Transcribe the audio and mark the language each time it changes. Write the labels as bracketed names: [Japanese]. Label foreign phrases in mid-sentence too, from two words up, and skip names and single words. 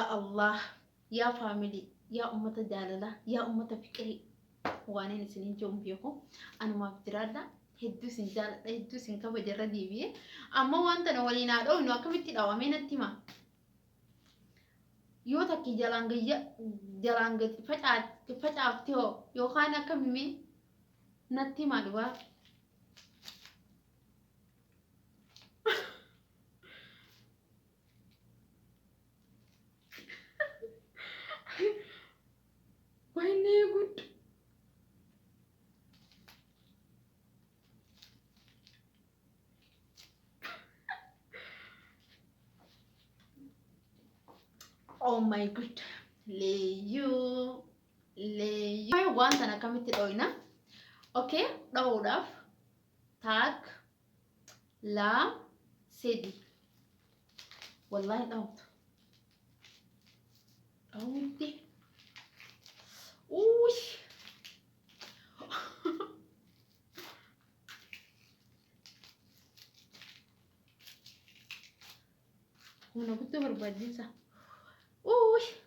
[Oromo] allah ya family ya ummata jaalala ya ummata fiqirii waanin isinin joon biyo anumaaf jiraadha hedduu sin jaaladha hedduu sin kabaja irra deebi'e amma wanta na waliin haa dhawnu akkamitti dhawamee natti hima yoo takki jalaan gadi facaafte hoo yookaan akka mimee natti hima dhugaa [English] wayne good oh my god leyu [Oromo] waan tana akkamitti dhoyna okay dhawuudhaaf taak laa sedi wallahi dhawutu dhawutti uy humna guddoo barbaachisa uy